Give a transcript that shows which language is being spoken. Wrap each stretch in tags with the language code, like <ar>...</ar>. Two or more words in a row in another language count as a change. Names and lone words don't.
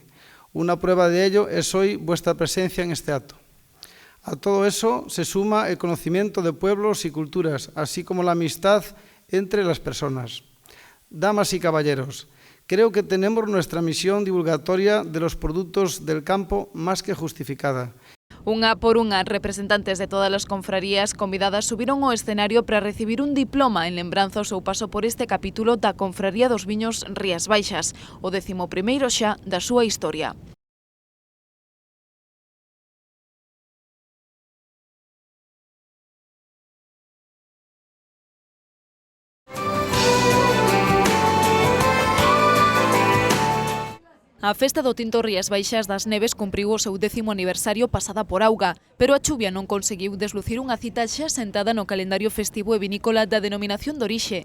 <es>Una prueba de ello es hoy vuestra presencia en este acto. A todo eso se suma el conocimiento de pueblos y culturas, así como la amistad entre las personas. Damas y caballeros, creo que tenemos nuestra misión divulgatoria de los productos del campo más que justificada.</es> <gl>Unha por unha, representantes de todas as confrarías convidadas subiron ao escenario para recibir un diploma en lembranza ao seu paso por este capítulo da Confraría dos Viños Rías Baixas, o 11º xa da súa historia. A festa do Tinto Rías Baixas das Neves cumpriu o seu 10º aniversario pasada por auga, pero a chuvia non conseguiu deslucir unha cita xa sentada no calendario festivo e vinícola da denominación de orixe.</gl>